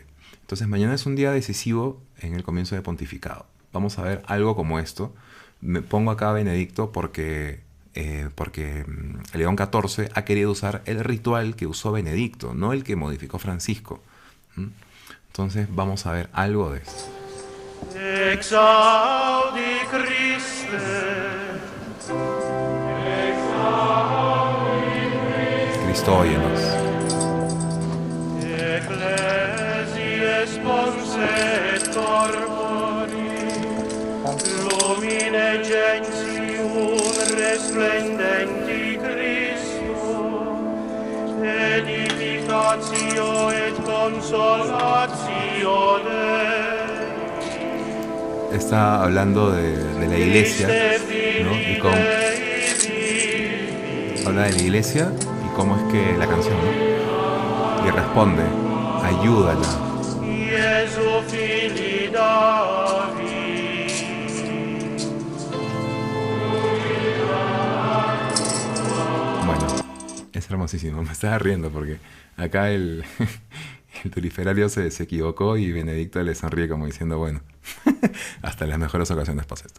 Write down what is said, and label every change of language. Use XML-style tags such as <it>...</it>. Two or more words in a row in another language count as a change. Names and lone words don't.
<es>Entonces mañana es un día decisivo en el comienzo de pontificado. Vamos a ver algo como esto. Me pongo acá a Benedicto porque León XIV ha querido usar el ritual que usó Benedicto, no el que modificó Francisco. Entonces vamos a ver algo de esto.</es> <la>Exaudi Christe,</la> <es>Cristo, óyenos.</es> <la>Ecclesiae sponset corpori, lumine gentium resplendenti Christo, edificatio et consolatio Dei.</la> <es>Está hablando de la iglesia, ¿no? Y cómo habla de la iglesia y cómo es que la canción, ¿no? Y responde, ayúdala.</es> <la>Iesu fili David.</la> <es>Bueno, es hermosísimo. Me estaba riendo porque acá el turiferario se equivocó y Benedicto le sonríe como diciendo, bueno, hasta en las mejores ocasiones pasa esto.</es>